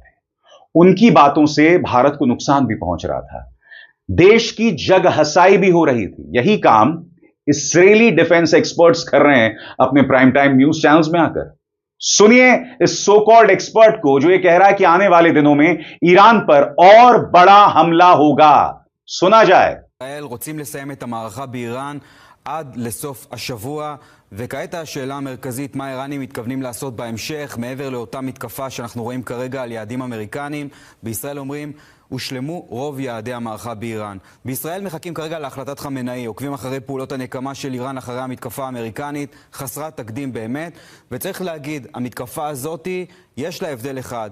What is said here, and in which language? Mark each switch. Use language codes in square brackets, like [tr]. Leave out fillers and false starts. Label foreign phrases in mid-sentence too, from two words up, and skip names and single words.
[hi] उनकी बातों से भारत को नुकसान भी पहुंच रहा था, देश की जग हसाई भी हो रही थी। यही काम इस्राएली [en] defence experts [hi] कर रहे हैं अपने [en] prime time news channels [hi] में आकर। सुनिए इस [en] so called expert [hi] को जो ये कह रहा है कि आने वाले दिनों में ईरान पर और बड़ा हमला होगा। सुना जाए। [he] ישראל רוצים לסיים את המערכה באיראן עד לסוף השבוע, וכעת השאלה המרכזית, מה האיראנים מתכוונים לעשות בהמשך מעבר לאותה מתקפה שאנחנו רואים כרגע על יעדים אמריקניים. בישראל אומרים הושלמו רוב יעדי המערכה באיראן. בישראל מחכים כרגע להחלטת חמינאי, עוקבים אחרי פעולות הנקמה של איראן אחרי המתקפה האמריקנית, חסרת תקדים באמת, וצריך להגיד, המתקפה הזאת יש לה הבדל אחד.